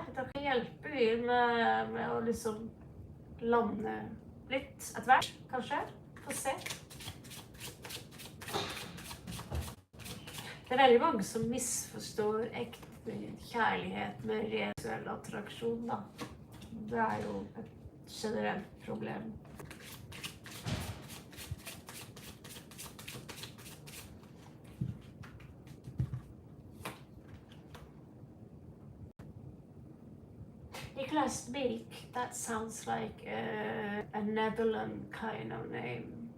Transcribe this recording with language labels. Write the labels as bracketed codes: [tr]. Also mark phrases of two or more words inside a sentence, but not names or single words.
[no] Da kan jeg hjelpe vi med å liksom lande litt etter hvert, kanskje. Få se. Det er veldig mange som misforstår ekte kjærlighet med seksuell attraksjon, da. Det er jo et generelt problem. [en] Nicholas Meek, that sounds like a Netherlands kind of name.